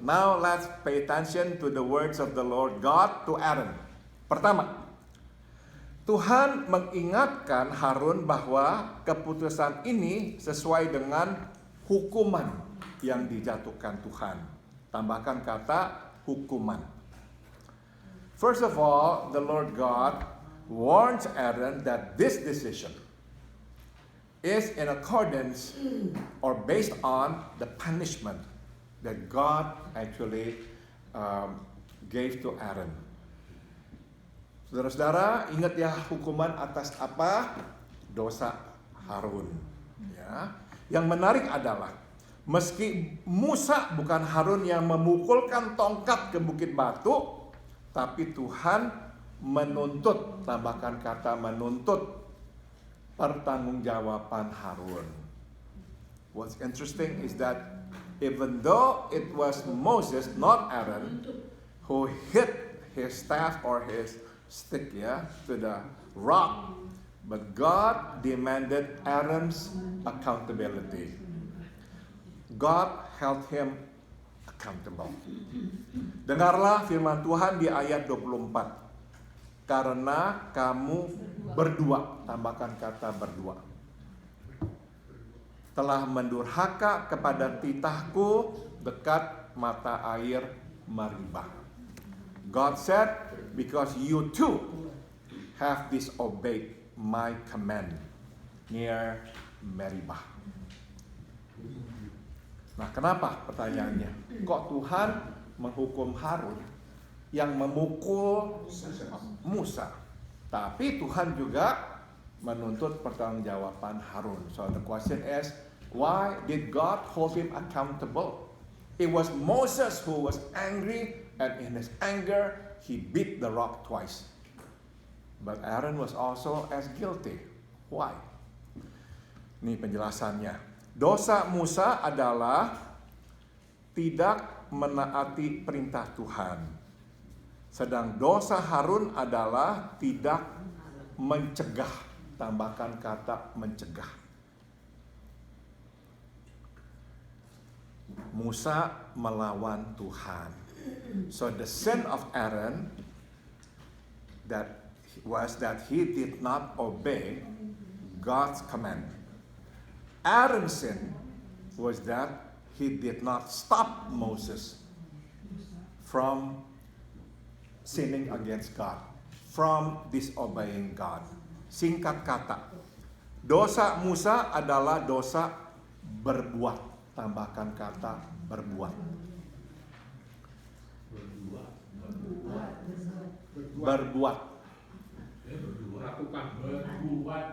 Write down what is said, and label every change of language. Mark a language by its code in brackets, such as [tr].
[en] Now let's pay attention to the words of the Lord God to Aaron. [id] Pertama, Tuhan mengingatkan Harun bahwa keputusan ini sesuai dengan hukuman yang dijatuhkan Tuhan. Tambahkan kata hukuman. [en] First of all, the Lord God warns Aaron that this decision is in accordance or based on the punishment that God actually gave to Aaron. [id] Saudara-saudara, ingat ya hukuman atas apa? Dosa Harun. Ya. Yang menarik adalah meski Musa bukan Harun yang memukulkan tongkat ke bukit batu, tapi Tuhan menuntut, tambahkan kata menuntut, pertanggungjawaban Harun. [en] What's interesting is that even though it was Moses, not Aaron, who hit his staff or his stick to the rock, but God demanded Aaron's accountability. God held him accountable. [id] Dengarlah firman Tuhan di ayat 24. Karena kamu berdua, tambahkan kata berdua, telah mendurhaka kepada titahku dekat mata air Meribah. [en] God said, because you too have disobeyed my command near Meribah. [id] Nah, kenapa pertanyaannya? Kok Tuhan menghukum Harun yang memukul Musa? Tapi Tuhan juga menuntut pertanggungjawaban Harun. [en] So the question is, why did God hold him accountable? It was Moses who was angry, and in his anger, he beat the rock twice. But Aaron was also as guilty. Why? [id] Ini penjelasannya. Dosa Musa adalah tidak menaati perintah Tuhan. Sedang dosa Harun adalah tidak mencegah. Tambahkan kata mencegah. Musa melawan Tuhan. [en] So the sin of Aaron was that he did not obey God's command. Aaron's sin was that he did not stop Moses from sinning against God, from disobeying God. [id] Singkat kata, dosa Musa adalah dosa berbuat. Tambahkan kata berbuat. Berbuat. Melakukan berbuat.